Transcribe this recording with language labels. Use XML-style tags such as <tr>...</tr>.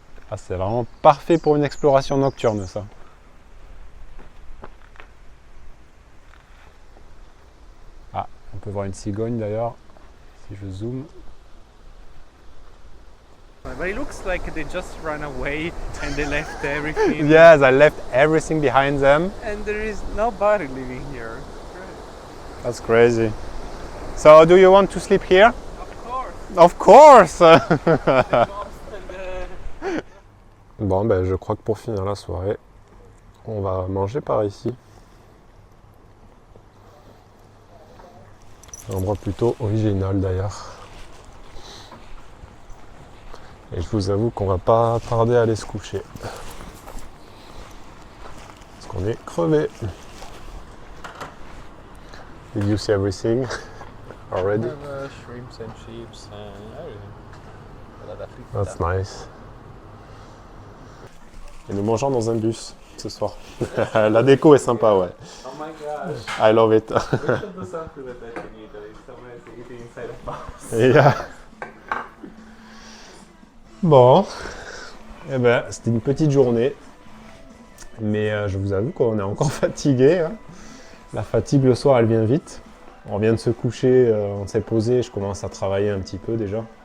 <fr>Ah, c'est vraiment parfait pour une exploration nocturne, ça. Ah, on peut voir une cigogne d'ailleurs, si je zoome.</fr> <en>But it looks like they just ran away and they left everything. Yes, I left everything behind them. And there is nobody living here. That's crazy. So, do you want to sleep here? Of course. Of course!</en> <fr>Bon, ben, je crois que pour finir la soirée, on va manger par ici. Un endroit plutôt original d'ailleurs. Et je vous avoue qu'on va pas tarder à aller se coucher. Parce qu'on est crevé.</fr> <en>Did you see everything already? Shrimps and chips and everything. That's nice.</en> <fr>Et nous mangeons dans un bus ce soir. La déco est sympa, ouais.</fr> <en>Oh my gosh. I love it. We should do something with that in Italy. Someone is eating inside a bus. Yeah.</en> <fr>Bon, eh ben, c'était une petite journée, mais je vous avoue qu'on est encore fatigué. Hein. La fatigue le soir, elle vient vite. On vient de se coucher, on s'est posé, je commence à travailler un petit peu déjà.</fr>